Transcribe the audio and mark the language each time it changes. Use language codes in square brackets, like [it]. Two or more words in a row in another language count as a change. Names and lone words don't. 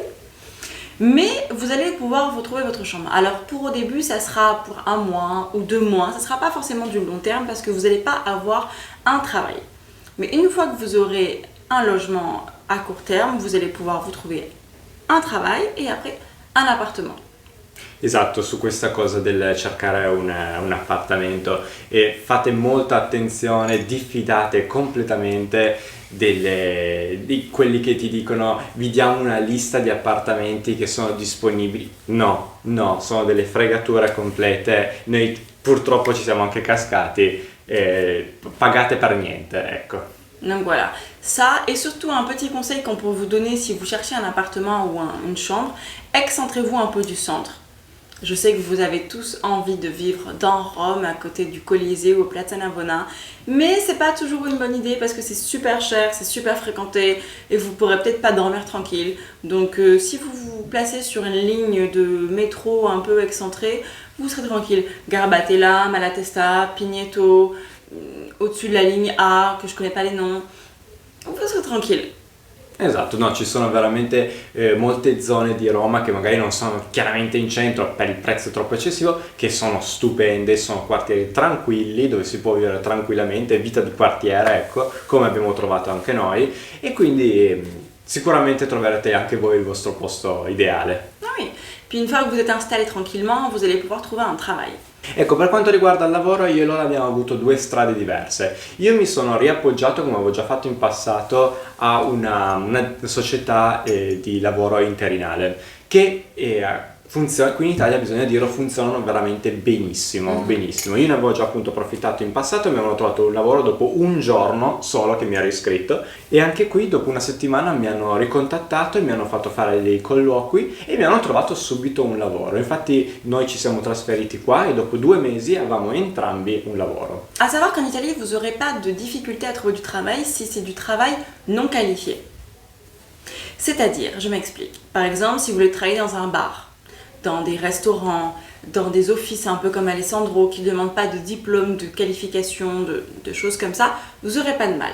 [fr] Mais vous allez pouvoir vous trouver votre chambre. Alors pour au début, ça sera pour 1 mois ou 2 mois. Ça ne sera pas forcément du long terme parce que vous n'allez pas avoir un travail. Mais une fois que vous aurez un logement à court terme, vous allez pouvoir vous trouver un travail et après un appartement. [it] Esatto, su questa cosa del cercare un appartamento e fate molta attenzione, diffidate completamente di quelli che ti dicono vi diamo una lista di appartamenti che sono disponibili. No, sono delle fregature complete, noi purtroppo ci siamo anche cascati, pagate per niente, ecco. [fr] Donc voilà, ça et surtout un petit conseil qu'on peut vous donner si vous cherchez un appartement ou une chambre, excentrez-vous un peu du centre. Je sais que vous avez tous envie de vivre dans Rome, à côté du Colisée ou au Piazza Navona, mais c'est pas toujours une bonne idée parce que c'est super cher, c'est super fréquenté et vous pourrez peut-être pas dormir tranquille. Donc si vous vous placez sur une ligne de métro un peu excentrée, vous serez tranquille. Garbatella, Malatesta, Pigneto, au-dessus de la ligne A, que je connais pas les noms, vous serez tranquille. [it] Esatto, no, ci sono veramente molte zone di Roma che magari non sono chiaramente in centro per il prezzo troppo eccessivo, che sono stupende, sono quartieri tranquilli dove si può vivere tranquillamente, vita di quartiere, ecco, come abbiamo trovato anche noi, e quindi sicuramente troverete anche voi il vostro posto ideale. [fr] Ah oui, puis une fois que vous êtes installé tranquillement, vous allez pouvoir trouver un travail. [it] Ecco, per quanto riguarda il lavoro, io e Lola abbiamo avuto 2 strade diverse. Io mi sono riappoggiato, come avevo già fatto in passato, a una società di lavoro interinale che qui in Italia, bisogna dirlo, funzionano veramente benissimo, benissimo. Io ne avevo già appunto approfittato in passato e mi avevano trovato un lavoro dopo un giorno solo che mi ero iscritto, e anche qui dopo una settimana mi hanno ricontattato e mi hanno fatto fare dei colloqui e mi hanno trovato subito un lavoro. Infatti noi ci siamo trasferiti qua e dopo 2 mesi avevamo entrambi un lavoro. [fr] À savoir qu'en Italie, vous n'aurez pas de difficulté à trouver du travail si c'est du travail non qualifié. C'est-à-dire, je m'explique. Par exemple, si vous voulez travailler dans un bar, dans des restaurants, dans des offices un peu comme Alessandro qui ne demandent pas de diplôme, de qualification, de choses comme ça, vous n'aurez pas de mal.